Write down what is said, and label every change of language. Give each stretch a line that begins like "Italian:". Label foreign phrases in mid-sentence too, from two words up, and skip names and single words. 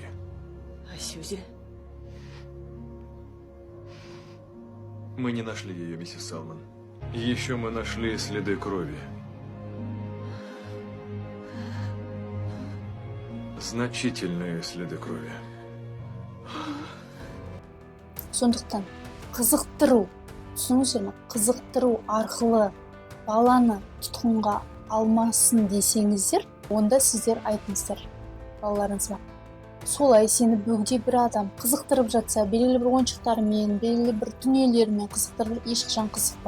Russian: А Сьюзи? Мы не нашли ее, миссис Салман. Еще мы нашли следы крови. Значительные следы крови.
Kazakh: Сондықтан қызықтыру, түсініңіздер ме? Қызықтыру арқылы баланы тұтқынға алмасын десеңіздер, онда сіздер айтыңыздар балаларыңызға. Солай сені бөгде бір адам қызықтырып жатса, белгілі бір ойыншықтармен, белгілі бір дүниелермен қызықтырып, ешқашан қызықпа.